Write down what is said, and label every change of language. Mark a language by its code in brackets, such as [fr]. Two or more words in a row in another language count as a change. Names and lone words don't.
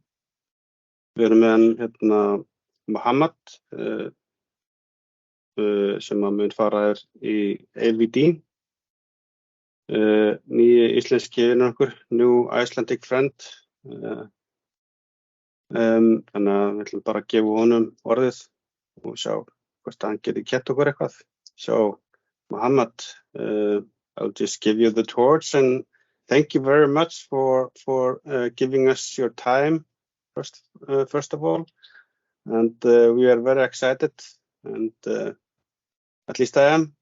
[is] Við erum með Mahammad sem að mun fara í AVD, nýji íslenski vinur okkur, [en] New Icelandic friend. [is] Þannig að við ætlum bara að gefa honum orðið og sjá hvort hann geti kennt okkur eitthvað. [en] So, Mahammad, I'll just give you the torch and thank you very much for giving us your time first of all, and we are very excited, and at least I am.